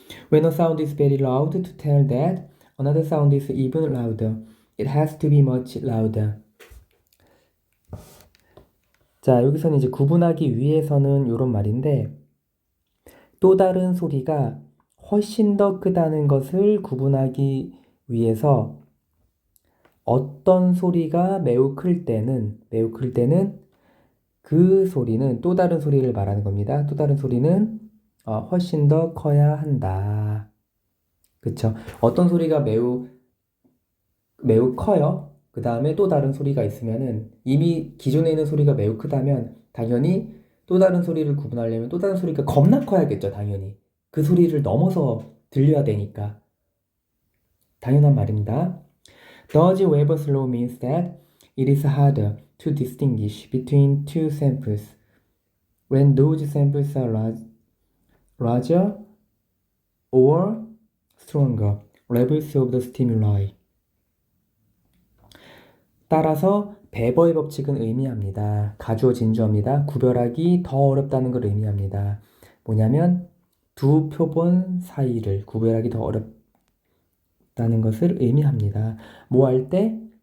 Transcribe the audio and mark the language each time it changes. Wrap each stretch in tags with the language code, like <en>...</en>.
<en>When a sound is very loud, to tell that another sound is even louder, it has to be much louder.</en> <ko>자, 여기서는 이제 구분하기 위해서는 이런 말인데, 또 다른 소리가 훨씬 더 크다는 것을 구분하기 위해서 어떤 소리가 매우 클 때는 그 소리는 또 다른 소리를 말하는 겁니다. 또 다른 소리는 훨씬 더 커야 한다. 그쵸? 어떤 소리가 매우 커요. 그 다음에 또 다른 소리가 있으면은, 이미 기존에 있는 소리가 매우 크다면 당연히 또 다른 소리를 구분하려면 또 다른 소리가 겁나 커야겠죠. 당연히 그 소리를 넘어서 들려야 되니까. 당연한 말입니다.</ko> <en>Does Weber's law means that it is harder to distinguish between two samples when those samples are larger or stronger levels of the stimuli.</en> <ko>따라서 베버의 법칙은 의미합니다. 가주어 진주어입니다. 구별하기 더 어렵다는 걸 의미합니다. 뭐냐면 두 표본 사이를 구별하기 더 어렵다는 것을 의미합니다. 뭐 할 때?</ko>